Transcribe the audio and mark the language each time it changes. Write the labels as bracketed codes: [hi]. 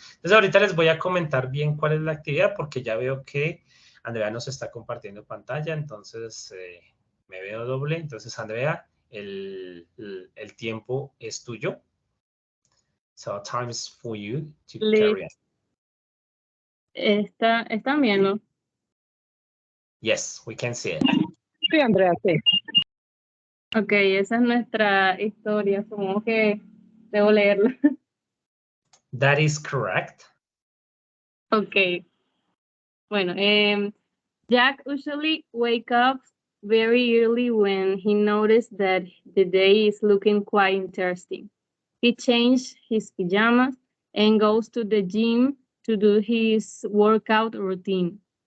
[es] Entonces ahorita les voy a comentar bien cuál es la actividad porque ya veo que Andrea nos está compartiendo pantalla, entonces me veo doble. Entonces, Andrea, el tiempo es tuyo. [en] So, time is for you to carry on. [es] ¿Están viendo? [en] Yes, we can see it. [es] Sí, Andrea, sí. Ok, esa es nuestra historia. Supongo que debo leerla. [en] That is correct. Ok. Bueno, Jack usually wakes up very early when he noticed that the day is looking quite interesting. He changed his pajamas and goes to the gym to do his workout routine.